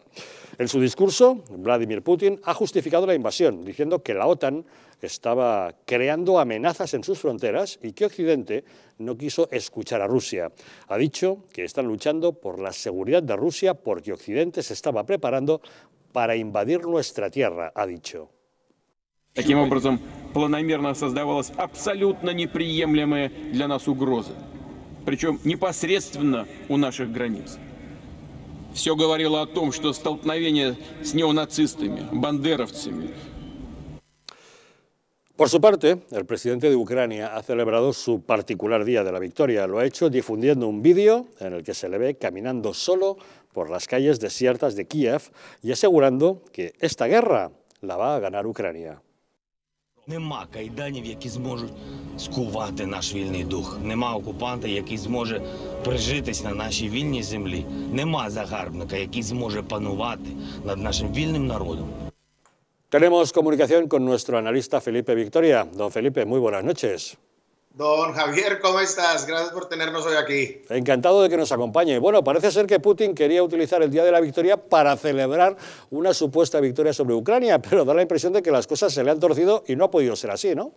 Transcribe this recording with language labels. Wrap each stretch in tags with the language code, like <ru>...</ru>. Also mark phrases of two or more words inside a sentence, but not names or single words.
<es>En su discurso, Vladimir Putin ha justificado la invasión, diciendo que la OTAN estaba creando amenazas en sus fronteras y que Occidente no quiso escuchar a Rusia. Ha dicho que están luchando por la seguridad de Rusia porque Occidente se estaba preparando para invadir nuestra tierra, ha dicho.</es> <ru>Таким образом, планомерно создавалась абсолютно неприемлемая для нас угроза, причем непосредственно у наших границ. Все говорило о том, что столкновение с неонацистами, бандеровцами.</ru> <es>Por su parte, el presidente de Ucrania ha celebrado su particular Día de la Victoria. Lo ha hecho difundiendo un vídeo en el que se le ve caminando solo por las calles desiertas de Kiev y asegurando que esta guerra la va a ganar Ucrania.</es> <uk>Нема кайданів, які зможуть скувати наш вільний дух. Нема окупанта, який зможе прижитись на нашій вільній землі. Нема загарбника, який зможе панувати над нашим вільним народом.</uk> <es>Tenemos comunicación con nuestro analista Felipe Victoria. Don Felipe, muy buenas noches. Don Javier, ¿cómo estás? Gracias por tenernos hoy aquí. Encantado de que nos acompañe. Bueno, parece ser que Putin quería utilizar el Día de la Victoria para celebrar una supuesta victoria sobre Ucrania, pero da la impresión de que las cosas se le han torcido y no ha podido ser así, ¿no?</es>